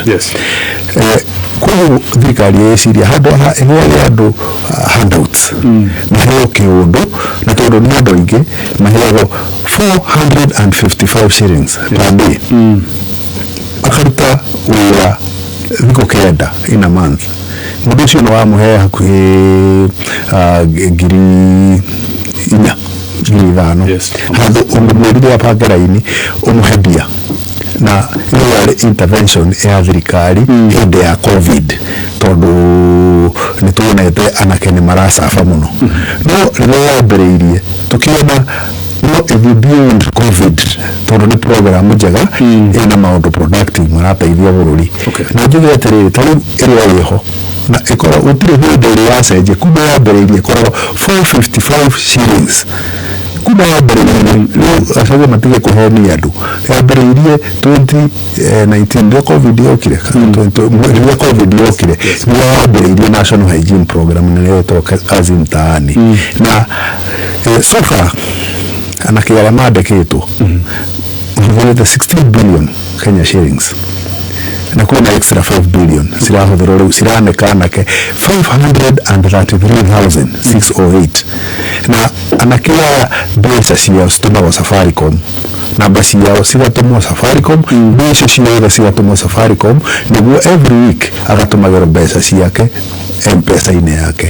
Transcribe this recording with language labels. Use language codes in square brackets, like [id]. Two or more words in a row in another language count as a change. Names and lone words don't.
[ki] Kwa thirikari ĩciria handũ ha ĩgĩage andũ handouts, maheo kĩũndũ, na tondũ nĩ andũ aingĩ maheagwo 455 [en] shillings per day. [ki] Akaruta wĩra thikũ 9 [en] in a month. [ki] Mũndũ ũcio nĩ wamũhe hakuhĩ 4,000 handũ ũmũmwĩrire apange raini ũmũhe mbia. [sw] Na hiyo yale [ki] intervention ya thirikari hĩndĩ ya COVID, tondũ nĩtuonete anake nĩ maracafa mũno. No rĩrĩa yambĩrĩirie tukiona no ithiĩ beyond COVID, tondũ nĩ program njega ĩna maũndũ productive marateithia bũrũri. Na njuge atĩrĩrĩ, tarĩu ĩrĩa ĩho na ĩkorwo gũtirĩ hĩndĩ ĩrĩa yacenjia, kuma yambĩrĩirie ĩkoragwo 455 shillings. Kuma yambĩrĩirie rĩu acaga matige kũhenia andũ, yambĩrĩirie 2019 ndio COVID yokire, rĩrĩa COVID yokire nĩyo yambĩrĩirie National Hygiene Program na nĩyo ĩtagwo kazi mtaani. Na [en] so far [ki] anake arĩa mandĩkĩtwo [en] the 16 billion Kenya shillings, [ki] na kuna [en] extra 5 billion [ki] cirahũthĩrwo rĩu ciraneka anake 533,608. Na anake aya mbeca ciao citumagwo Safaricom, namba ciao cigatũmwo Safaricom, mbeca ciothe cigatũmwo Safaricom, nĩguo [en] every week [ki] agatumagĩrwo mbeca ciake M-Pesa-inĩ yake.